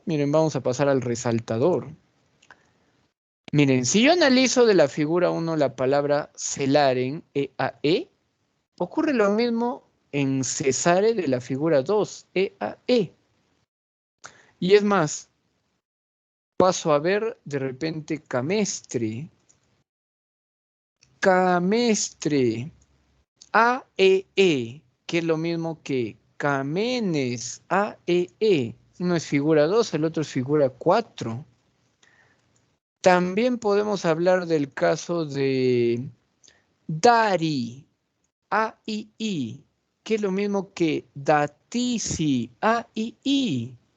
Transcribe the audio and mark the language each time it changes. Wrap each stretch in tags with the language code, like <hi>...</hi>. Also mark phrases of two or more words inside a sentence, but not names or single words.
<es>Miren, vamos a pasar al resaltador. Miren, si yo analizo de la figura 1 la palabra celaren, EAE, ocurre lo mismo en cesare de la figura 2, EAE. Y es más, paso a ver de repente camestre. Camestre, AEE, que es lo mismo que camenes, AEE. Uno es figura 2, el otro es figura 4. También podemos hablar del caso de dari, AII, que es lo mismo que datisi, AII.</es>